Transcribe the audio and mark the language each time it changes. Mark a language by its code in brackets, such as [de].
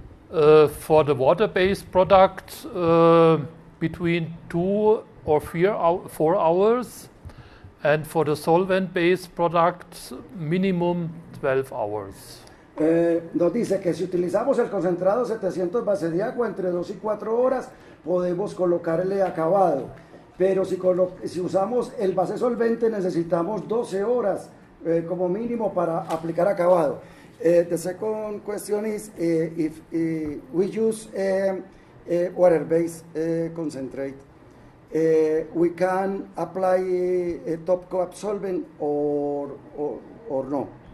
[en] For the water-based product, between 2 or 4 hours, and for the solvent-based product, minimum 12 hours. [es] Nos dice que si utilizamos el concentrado 700 base de agua entre 2 y 4 horas podemos colocarle acabado, pero si usamos el base solvente necesitamos 12 horas como mínimo para aplicar acabado. [en] The second question is if we use water-based concentrate, we can apply a top coat solvent or no?